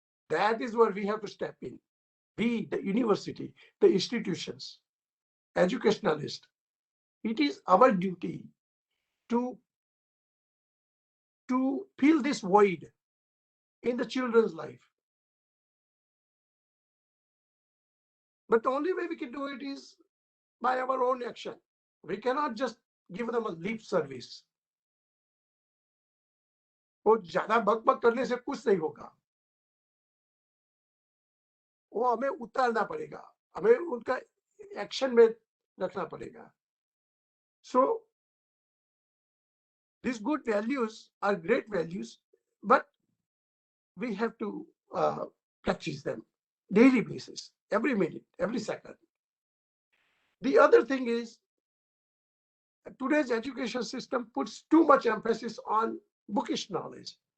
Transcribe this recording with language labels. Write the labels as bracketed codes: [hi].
[en] That is where we have to step in. We, the university, the institutions, educationalists, it is our duty to fill this void in the children's life. But the only way we can do it is by our own action. We cannot just give them a lip service. [hi] वो ज्यादा बकबक करने से कुछ नहीं होगा. वो हमें उतारना पड़ेगा, हमें उनका एक्शन में रखना पड़ेगा. [en] So these good values are great values, but we have to practice them daily basis, every minute, every second. The other thing is today's education system puts too much emphasis on bookish knowledge.